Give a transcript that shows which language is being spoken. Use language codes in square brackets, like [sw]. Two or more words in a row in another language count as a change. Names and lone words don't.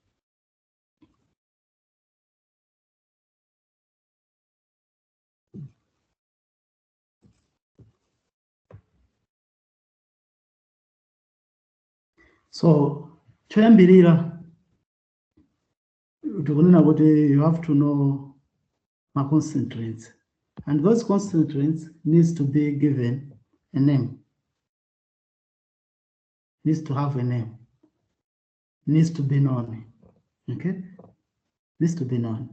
[en] So, [ny] choyambirira tikunena kuti [en] you have to know my concentrates, and those concentrates needs to be given a name, needs to have a name, needs to be known, okay? Needs to be known.